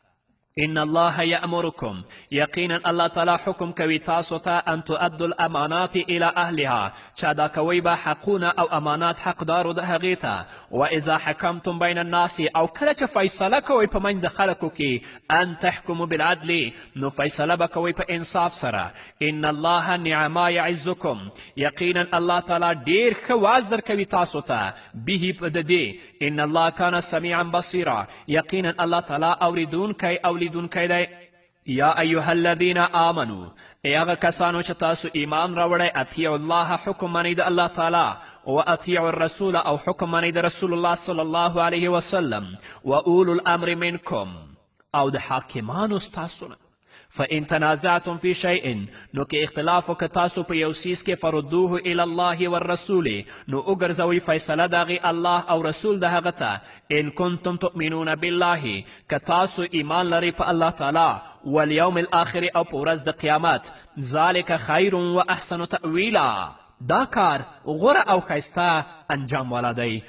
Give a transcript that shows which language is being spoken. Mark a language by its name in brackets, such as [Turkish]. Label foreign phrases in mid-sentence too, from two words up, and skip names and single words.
[Arabic] ان الله یأمرکم، [Pashto] یقینا الله تعالی حکم کوي تاسو ته [Arabic] ان تؤدوا الامانات الی اهلها، [Pashto] چې ادا کوئ به حقونه او امانات حقدارو د هغې ته. [Arabic] و اذا حکمتم بین الناس، [Pashto] او کله چې فیصله کوئ په منځ د خلکو کې [Arabic] ان تحکموا بالعدل، [Pashto] نو فیصله به کوئ په انصاف سره. [Arabic] ان الله نعم ما یعظکم، [Pashto] یقینا الله تعالی ډیر ښه واز درکوي تاسو ته به په د دې. [Arabic] ان الله کان سمیعا بصیرا، [Pashto] یقینا الله تعالی اوریدونکی لیدونکی دی. [Arabic] یا ایها الذین آمنو، [Pashto] ای هغه کسانو چې تاسو ایمان راوړی، [Arabic] اطیعوا الله، [Pashto] حکم منئ د الله تعالی. [Arabic] و اطیعوا الرسول، [Pashto] او حکم منئ د رسول الله [Arabic] صلی الله علیه وسلم. و اولو الامر منکم، [Pashto] او د حاکمانو ستاسو نه. [Arabic] فإن تنازعتم في شيء، [Pashto] نو که اختلاف وکړه تاسو په یو څیز کې [Arabic] فردوه الی الله والرسول، [Pashto] نو وګرځوئ فیصله د هغې الله او رسول د هغه ته. [Arabic] ان کنتم تؤمنون بالله، [Pashto] که تاسو ایمان لرئ په الله تعالی [Arabic] والیوم الاخر، [Pashto] او په ورځ د قیامت. [Arabic] ذلک خیر و احسن تأویلا، [Pashto] دا کار غوره او ښایسته انجام والا دی.